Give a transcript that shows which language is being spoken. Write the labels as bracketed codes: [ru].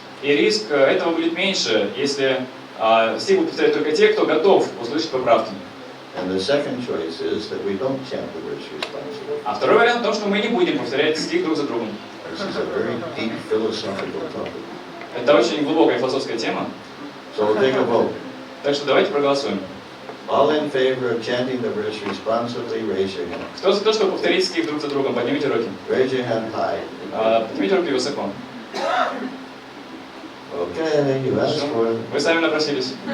[ru] И риск этого будет меньше, если стих будут повторять только те, кто готов услышать поправки. [en] And the second choice is that we don't chant the verse responsibly. [ru] А второй вариант в том, что мы не будем повторять стих друг за другом. [en] This is a very deep philosophical topic. [ru] Это очень глубокая философская тема. [en] So we'll take a vote. [ru] Так что давайте проголосуем. [en] All in favor of chanting the verse responsibly, raise your hand. [ru] Кто за то, чтобы повторить стих друг за другом? Поднимите руки. [en] Raise your hand high. [ru] Поднимите руки высоко. [en] Okay, you asked for it. [ru] Вы сами напросились.